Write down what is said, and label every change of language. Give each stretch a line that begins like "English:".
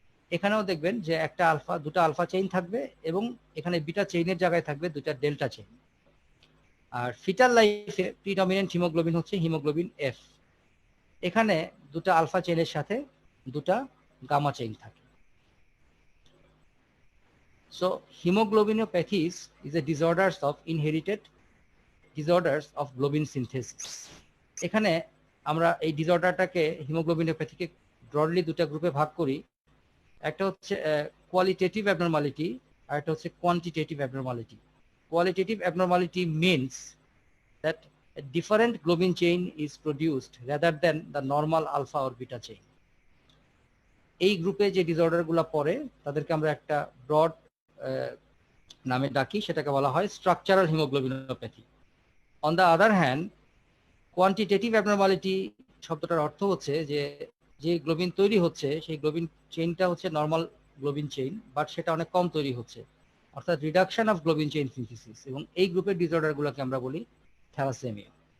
Bangla: এখানেও দেখবেন যে একটা আলফা, দুটা আলফা চেইন থাকবে এবং এখানে বিটা চেইনের জায়গায় থাকবে দুটা ডেল্টা চেইন। আর ফিটাল লাইফে প্রিডমিনেন্ট হিমোগ্লোবিন হচ্ছে হিমোগ্লোবিন F, এখানে দুটা আলফা চেইনের সাথে দুটা গামা চেইন থাকে।
English: So hemoglobinopathies is a disorders of inherited disorders of globin synthesis।
Bangla: এখানে আমরা এই ডিসঅর্ডারটাকে হিমোগ্লোবিনোপ্যাথিকে ব্রডলি দুটা গ্রুপে ভাগ করি। একটা হচ্ছে কোয়ালিটেটিভ অ্যাবনর্মালিটি আর একটা হচ্ছে quantitative abnormality.
English: Qualitative abnormality means that a different globin chain is produced rather than the normal alpha or beta chain।
Bangla: এই গ্রুপে যে ডিসঅর্ডারগুলো পড়ে তাদেরকে আমরা একটা ব্রড নামে ডাকি, সেটাকে বলা হয় structural haemoglobinopathy.
English: on the other hand,
Bangla: quantitative abnormality শব্দটার অর্থ হচ্ছে যে যে গ্লোবিন তৈরি হচ্ছে সেই গ্লোবিন চেইনটা হচ্ছে নর্মাল গ্লোবিন চেইন, বাট সেটা অনেক কম তৈরি হচ্ছে, অর্থাৎ
English: reduction of globin chain synthesis,
Bangla: এবং এই গ্রুপের ডিসঅর্ডারগুলোকে আমরা বলি থ্যালাসেমিয়া।